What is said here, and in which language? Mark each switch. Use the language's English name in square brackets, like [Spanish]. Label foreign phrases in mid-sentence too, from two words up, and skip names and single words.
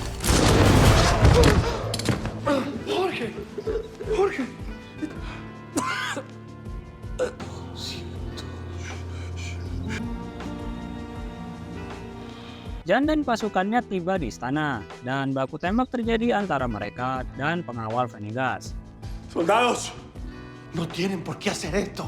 [Indonesian] Jorge. Jan dan pasukannya tiba di istana, dan baku tembak terjadi antara mereka dan pengawal Venegas. [Spanish] Soldados, no tienen por qué hacer esto.